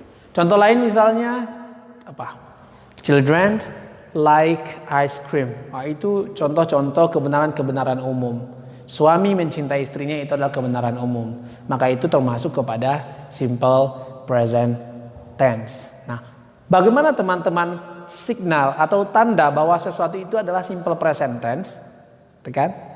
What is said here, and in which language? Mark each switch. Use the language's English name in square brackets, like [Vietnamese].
[Indonesian] Contoh lain misalnya apa? [English] Children like ice cream. [Indonesian] Nah, itu contoh-contoh kebenaran-kebenaran umum. Suami mencintai istrinya itu adalah kebenaran umum. Maka itu termasuk kepada simple present tense. Nah, bagaimana teman-teman signal atau tanda bahwa sesuatu itu adalah simple present tense? Kan?